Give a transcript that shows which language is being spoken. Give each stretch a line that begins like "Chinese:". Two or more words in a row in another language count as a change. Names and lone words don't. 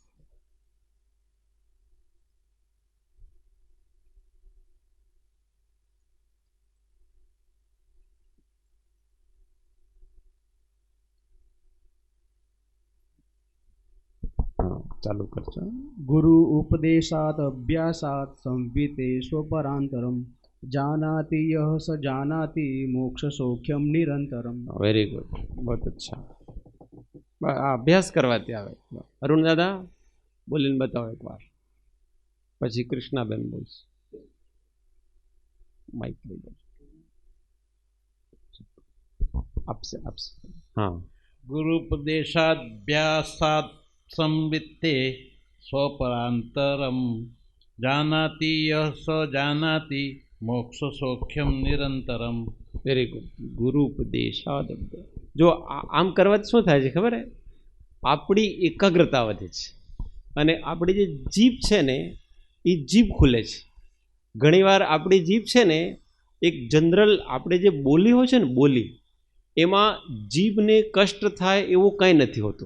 Gujarati: ચાલુ કરજો.
Sanskrit: गुरु उपदेशात् अभ्यासात् संविते स्वपरान्तरम् जानाति यः स जानाति मोक्षसौख्यम निरंतरम.
English: very good,
Hindi: बहुत अच्छा. अभ्यास करवाते आवे. अरुण दादा बोलीने बताओ एक बार,
Gujarati: પછી કૃષ્ણાબેન બોલશે. માઇક લઈ લો. આપશે આપશે.
Hindi: हाँ.
Sanskrit: गुरुपदेशाभ्यासात् संवित्ते स्वपरान्तरं जानाति यः स जानाति मोक्षसौख्यम निरंतरम.
English: very good.
Gujarati: गुरुपदेशादभ्यास જો આમ કરવાથી શું થાય છે ખબર હે? આપણી એકાગ્રતા વધે છે અને આપણી જે જીભ છે ને એ જીભ ખુલે છે. ઘણીવાર આપણી જીભ છે ને એક જનરલ આપણે જે બોલી હોય છે ને બોલી, એમાં જીભને કષ્ટ થાય એવું કંઈ નથી હોતું.